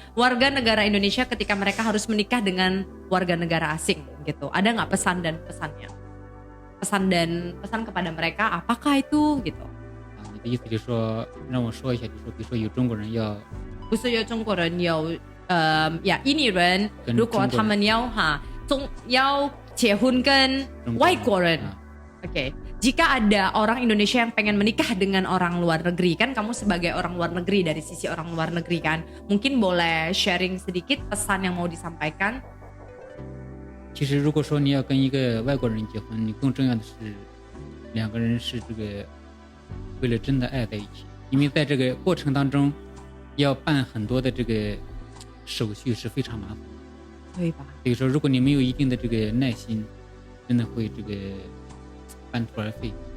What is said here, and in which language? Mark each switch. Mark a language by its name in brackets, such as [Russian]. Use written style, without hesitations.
[Indonesian] Warga negara Indonesia ketika mereka harus menikah dengan warga negara asing gitu, ada nggak pesan dan pesannya? Pesan kepada mereka apakah itu gitu? [Chinese] 你的意思就是说，让我说一下，就是说，比如说有中国人要，不是有中国人有印尼人，如果他们要结婚跟外国人， Oke. [Indonesian] Jika ada orang Indonesia yang pengen menikah dengan orang luar negeri, kan kamu sebagai orang luar negeri, dari sisi orang luar negeri kan, mungkin boleh sharing sedikit pesan yang mau disampaikan. [Chinese] 其实如果说你要跟一个外国人结婚，你更重要的是两个人是这个为了真的爱在一起，因为在这个过程当中要办很多的这个手续是非常麻烦，对吧？所以说如果你没有一定的这个耐心，真的会这个半途而废。